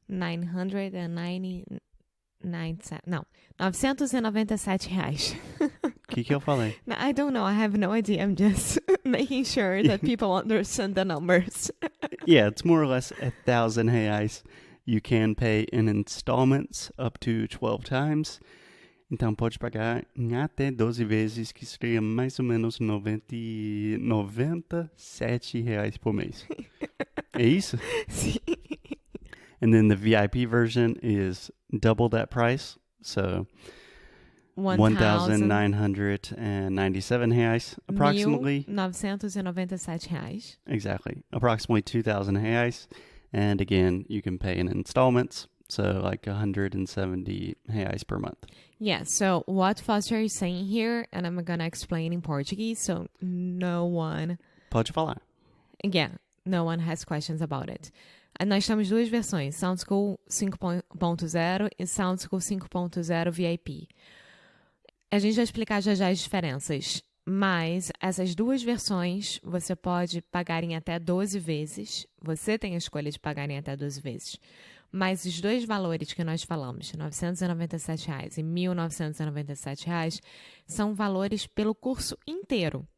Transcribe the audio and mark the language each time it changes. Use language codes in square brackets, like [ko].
[pt] 997 reais. Que eu falei? [en] I don't know. I have no idea. I'm just making sure that people understand the numbers. Yeah, it's more or less 1,000 reais. You can pay in installments up to 12 times. [pt] Então pode pagar em até 12 vezes, que seria mais ou menos 97 reais por mês. É isso? Sim. [en] And then the VIP version is double that price. So 1,997 reais, approximately. [pt] 1.997 reais. [en] Exactly. Approximately 2,000 reais. And again, you can pay in installments. So like 170 reais per month. Yeah, so what Foster is saying here, and I'm going to explain in Portuguese, so no one... [pt] Pode falar. [en] Again, no one has questions about it. [pt] Nós temos duas versões, Sound School 5.0 e Sound School 5.0 VIP. A gente vai explicar já as diferenças, mas essas duas versões você pode pagar em até 12 vezes. Você tem a escolha de pagar em até 12 vezes. Mas os dois valores que nós falamos, R$ 997 e R$ 1.997, são valores pelo curso inteiro.